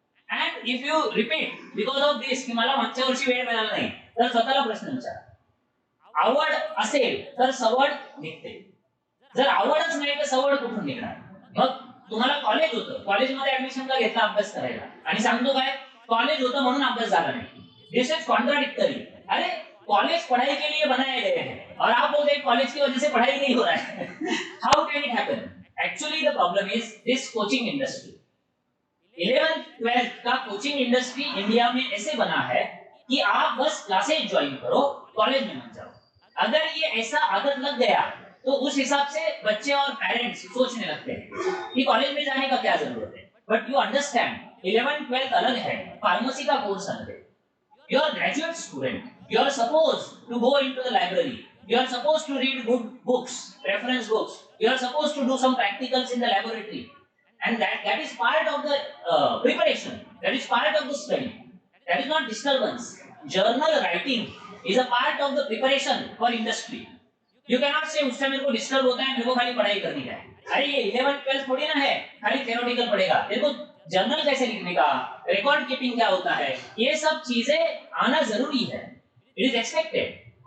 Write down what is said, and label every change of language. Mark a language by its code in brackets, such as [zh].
[en] and if you repeat because of this [mr] की मला मागच्या वर्षी वेळ मिळाला नाही, तर स्वतःला प्रश्न विचारा, आवड असेल तर सवड निघते, जर आवडच नाही तर सवड कुठून निघणार। मग तुम्हाला कॉलेज होतं, कॉलेजमध्ये ऍडमिशनला घेतला अभ्यास करायला आणि सांगतो काय कॉलेज होतं म्हणून अभ्यास झाला नाही, [en] This is contradictory. [hi] अरे कॉलेज पढ़ाई के लिए बनाए गए हैं और आप बोलते हैं कॉलेज की वजह से पढ़ाई नहीं हो रहा है, [en] How can it happen. Actually the problem is this coaching industry. [hi] 11th 12th का कोचिंग इंडस्ट्री इंडिया में ऐसे बना है कि आप बस क्लासेज ज्वाइन करो, कॉलेज में मत जाओ। अगर ये ऐसा आदत लग गया तो उस हिसाब से बच्चे और पेरेंट्स सोचने लगते हैं कि कॉलेज में जाने का क्या जरूरत है। [en] but you understand [hi] 11th 12th अलग है, फार्मेसी का कोर्स अलग है। [en] You are graduate student, you are supposed to go into the library, you are supposed to read good books, reference books, you are supposed to do some practicals in the laboratory, and that is part of the preparation, that is part of the study, that is not disturbance। journal writing is a part of the preparation for industry। you cannot say [hi] उससे मेरे को disturb होता है, मेरे को खाली पढ़ाई करनी है, अरे ये 11th 12th थोड़ी ना है खाली थियोरेटिकल पढ़ेगा, तेरे को जर्नल कैसे लिखने का, रिकॉर्ड कीपिंग क्या होता है, ये सब चीजें आना जरूरी है, [en] It is expected.